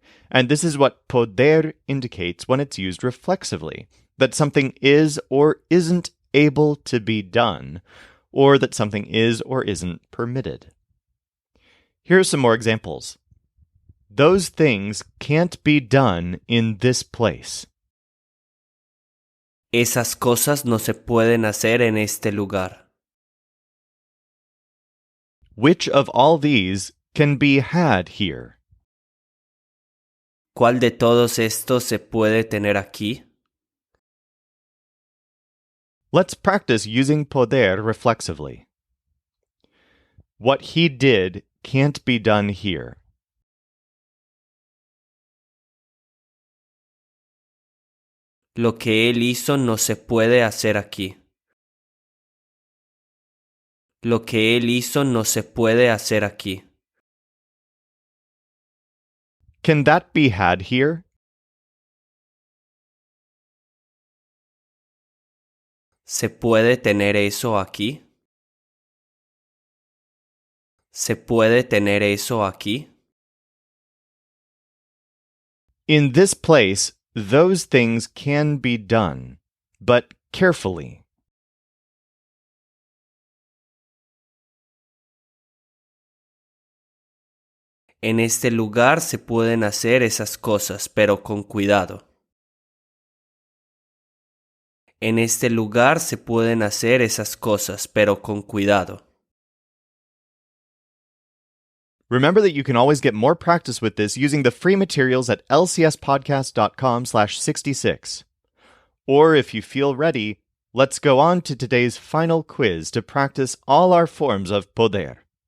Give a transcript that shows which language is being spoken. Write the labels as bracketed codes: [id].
[en] And this is what poder indicates when it's used reflexively, that something is or isn't able to be done, or that something is or isn't permitted. Here are some more examples. Those things can't be done in this place. [es] Esas cosas no se pueden hacer en este lugar. [en] Which of all these can be had here? [es] ¿Cuál de todos estos se puede tener aquí? [en] Let's practice using poder reflexively. What he did can't be done here. [es] Lo que él hizo no se puede hacer aquí. Lo que él hizo no se puede hacer aquí. [en] Can that be had here? [es] ¿Se puede tener eso aquí? ¿Se puede tener eso aquí? [en] In this place, those things can be done, but carefully. [es] En este lugar se pueden hacer esas cosas, pero con cuidado. En este lugar se pueden hacer esas cosas, pero con cuidado. [en] Remember that you can always get more practice with this using the free materials at lcspodcast.com/66. Or if you feel ready, let's go on to today's final quiz to practice all our forms of poder.